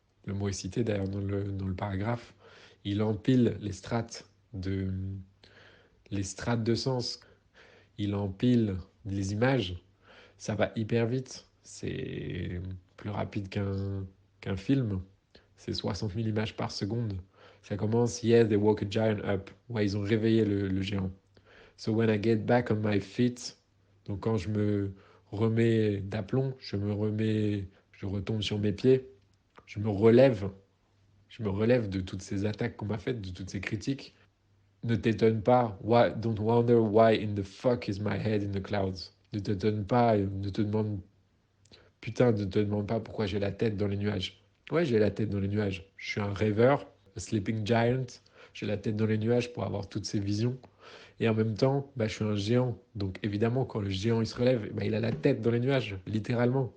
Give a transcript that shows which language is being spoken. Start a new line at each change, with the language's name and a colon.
French: Le mot est cité d'ailleurs dans le paragraphe. Il empile les strates de sens. Il empile les images. Ça va hyper vite. C'est plus rapide qu'un film. C'est 60 000 images par seconde. Ça commence,
English: yeah, they woke a giant up.
French: Ouais, ils ont réveillé le géant.
English: So when I get back on my feet,
French: donc quand je me remets d'aplomb, je retombe sur mes pieds, je me relève, je me relève de toutes ces attaques qu'on m'a faites, de toutes ces critiques. Ne t'étonne pas,
English: don't wonder why in the fuck is my head in the clouds.
French: Ne t'étonne pas, ne te demande, putain, ne te demande pas pourquoi j'ai la tête dans les nuages. Ouais, j'ai la tête dans les nuages. Je suis un rêveur,
English: a sleeping giant.
French: J'ai la tête dans les nuages pour avoir toutes ces visions. Et en même temps, bah, je suis un géant. Donc évidemment, quand le géant il se relève, bah, il a la tête dans les nuages, littéralement.